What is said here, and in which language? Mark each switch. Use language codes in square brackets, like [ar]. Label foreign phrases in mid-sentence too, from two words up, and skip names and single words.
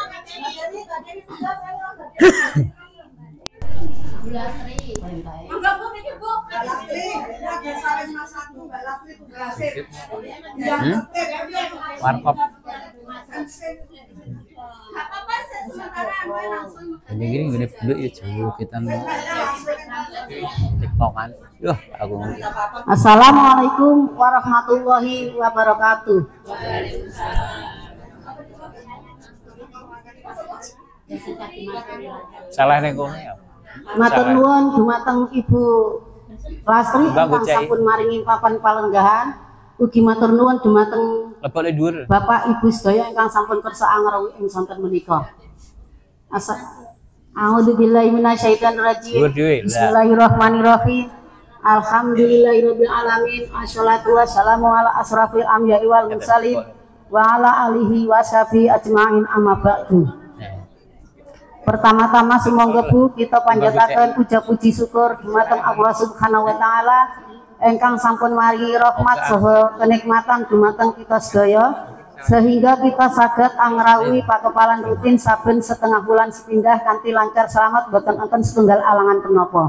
[id] Warkop. Gini dulu ya jauh kita tiktokan. Aku. [ar] السلام عليكم ورحمة الله وبركاته. [jv] Salah ning kono ya. Matur nuwun dumateng Ibu Lastri ingkang sampun maringi papan palenggahan. Ugi matur nuwun dumateng Bapak Ibu sedaya ingkang sampun kersa angrawi ing sonten menika. [ar] أعوذ بالله من الشيطان الرجيم. بسم الله الرحمن الرحيم. الحمد لله رب العالمين. الصلاة والسلام على أشرف الأنبياء والمرسلين وعلى آله وصحبه أجمعين أما بعد. [jv] Pertama-tama sumangga Bu kita panjataken puja puji syukur dumateng Allah [ar] سبحانه وتعالى [jv] ingkang sampun maringi rahmat saha kenikmatan dumateng kita sedaya sehingga kita saged angrawi pakepalan rutin saben setengah bulan sepindah kanthi lancar selamat boten enten setunggal alangan punapa.